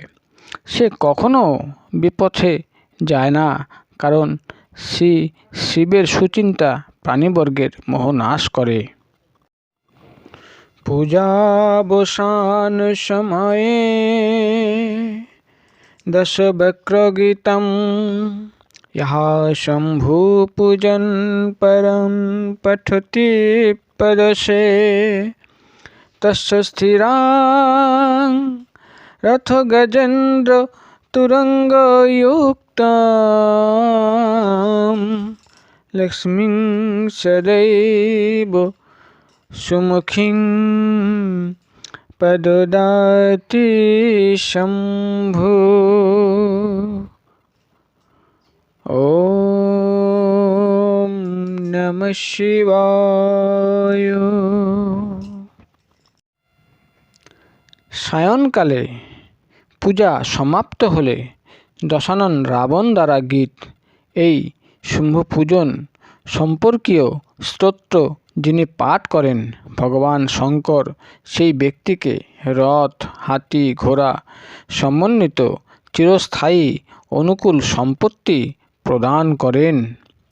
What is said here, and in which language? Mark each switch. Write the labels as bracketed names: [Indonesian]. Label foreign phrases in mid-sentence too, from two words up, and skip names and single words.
[Bangla] সে কখনো বিপথে যায় না, কারণ শ্রী শিবের সুচিন্তা প্রাণীবর্গের মোহ নাশ করে। [Sanskrit] পূজাবসান সময়ে দশবক্রগীতম यः शंभु पूजन परम पठति पदसे तस्य स्थिरां रथ गजेन्द्र तुरंगयुक्तं लक्ष्मीं सदैव सुमुखीं प्रददाति शंभु। ओम नमः शिवाय। [Bangla] সায়ংকালে পূজা সমাপ্ত হলে দশানন রাবণ দ্বারা গীত এই শুম্ভ পূজন সম্পর্কীয় স্তোত্র যিনি পাঠ করেন, ভগবান শঙ্কর সেই ব্যক্তিকে রথ, হাতি, ঘোড়া সমন্বিত চিরস্থায়ী অনুকূল সম্পত্তি প্রদান করেন।